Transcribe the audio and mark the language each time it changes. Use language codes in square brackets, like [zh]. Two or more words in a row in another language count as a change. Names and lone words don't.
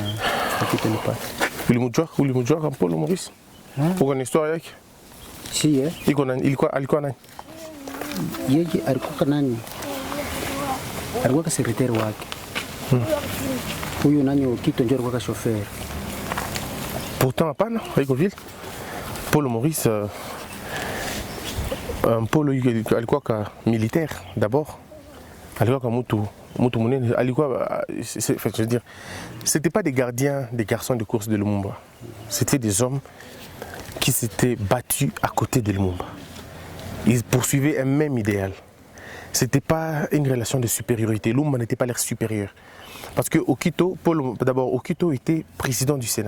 [pt] Aqui tem o pai. [sw] Ulimujua kama Paul Maurice. Uko na historia yake? Si Alikuwa nani? yeye alikuwa nani? Alikuwa sekretari wake. Huyu nani Okito ndio alikuwa chauffeur. Pourtant hapana, haiko vile. Paul Maurice Paul alikuwa ka [fr] militaire d'abord. [sw] Alikuwa ka mutu munene, [fr] alikuwa je veux dire, c'était pas des gardiens, des garçons de course de Lumumba. C'était des hommes qui s'étaient battus à côté de Lumumba. Ils poursuivaient un même idéal. C'était pas une relation de supériorité. Lumumba n'était pas leur supérieur. Parce que Okito, d'abord Okito était président du Sénat.